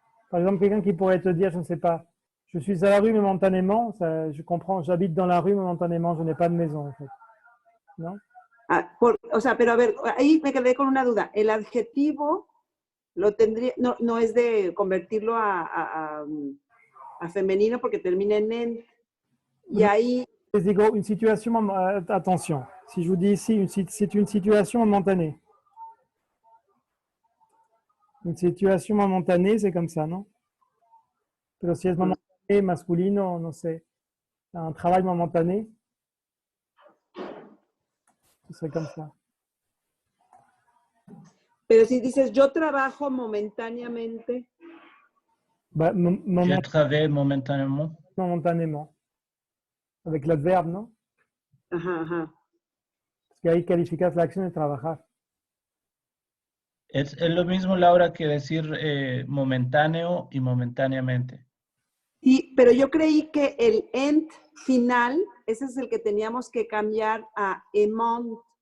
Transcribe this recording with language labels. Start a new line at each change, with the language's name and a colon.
French: Par exemple, quelqu'un qui pourrait te dire, je ne sais pas, je suis à la rue momentanément, ça, je comprends, j'habite dans la rue momentanément, je n'ai pas de maison, en fait.
Spanish: ¿No? Ah, o sea, pero a ver, ahí me quedé con una duda. El adjetivo lo tendría, no es de convertirlo a femenino porque termina en. Y ahí. Les digo,
French: une situation, attention, si je vous dis ici, c'est une situation momentanée. Une situation momentanée, c'est comme ça, non?
Spanish: Pero si es
French: momentané,
Spanish: masculino, no sé,
French: un travail momentané, c'est comme ça.
Spanish: Pero si dices, yo trabajo momentáneamente.
French: Je travaille momentanément. Momentanément. Avec l'adverbe, ¿no?
Spanish: Ajá, ajá.
French: Parce que
Spanish: ahí calificas la acción de trabajar. Es lo mismo, Laura, que decir momentáneo y momentáneamente. Sí, pero yo creí que el end final, ese es el que teníamos que cambiar a emont.